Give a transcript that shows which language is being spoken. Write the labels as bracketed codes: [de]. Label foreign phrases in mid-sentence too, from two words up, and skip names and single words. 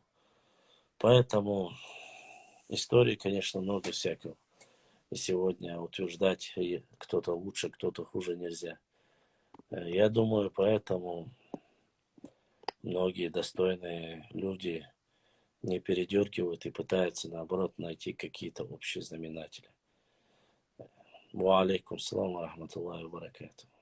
[ru] Поэтому истории, конечно, много всякого. И сегодня утверждать кто-то лучше, кто-то хуже нельзя. Я думаю, поэтому многие достойные люди не передергивают и пытаются, наоборот, найти какие-то общие знаменатели. [ar] وعليكم السلام ورحمة الله وبركاته.